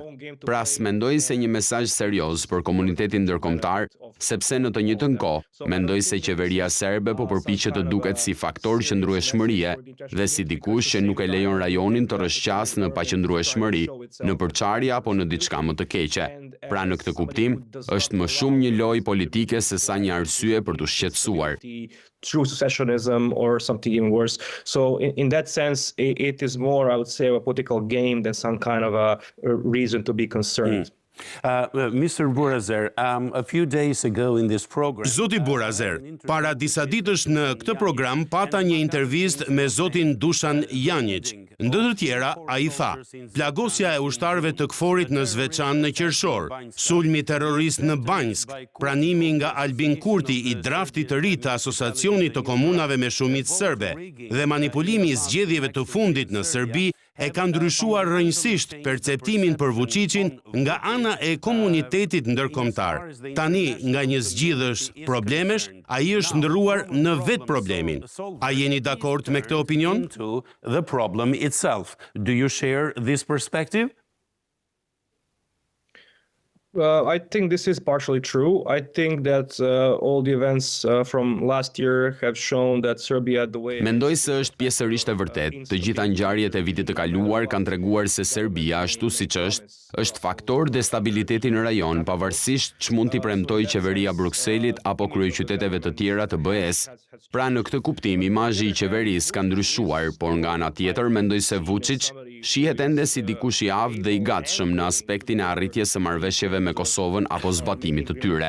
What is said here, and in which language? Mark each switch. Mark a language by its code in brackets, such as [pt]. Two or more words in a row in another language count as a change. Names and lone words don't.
[sq] Pra mendoj se një mesazh serioz për komunitetin ndërkombëtar, sepse në të njëjtën kohë mendoj se qeveria serbe po përpiqet të duket si faktor qëndrueshmërie dhe si dikush që nuk e lejon rajonin të rrëshqasë në paqëndrueshmëri, në përçarje apo në diçka më të keqe. Pra në këtë kuptim, është më shumë një lojë politike se sa një arsye për të shqetësuar. [en] True secessionism or something even worse. So in that sense, it is more, I would say, a political game than some kind of a reason to be concerned. Mr. Burazer, a few days ago in this program... [sq] Zoti Burazer, para disa ditësh në këtë program pata një intervistë me zotin Dušan Janjić. Ndër të tjera, ai tha: plagosja e ushtarëve të KFOR-it në Zveçan në qershor, sulmi terrorist në Banjsk, pranimi nga Albin Kurti i draftit të ri të Asociacionit të Komunave me Shumicë Serbe dhe manipulimi i zgjedhjeve të fundit në Serbi e ka ndryshuar rrënjësisht perceptimin për Vučićin nga ana e komunitetit ndërkombëtar. Tani, nga një zgjidhës problemesh, ai është ndërruar në vetë problemin. A jeni dakord me këtë opinion? [en] The problem itself. Do you share this perspective? I think this is partially true. I think that all the events from last year have shown that Serbia the way... [sq] Mendoj se është pjesërisht e vërtet. Të gjitha ngjarjet e vitit të kaluar kanë treguar se Serbia, ashtu siç është faktor destabiliteti në rajon, pavarësisht ç'mund t'i premtojë qeveria Brukselit apo kryeqyteteve të tjera të BE-s. Pra në këtë kuptim, imazhi i qeverisë ka ndryshuar, por nga ana tjetër mendoj se Vučić shihet ende si dikush i aftë dhe i gatshëm në aspektin e arritjes së marrëveshjeve me Kosovën apo zbatimit të tyre.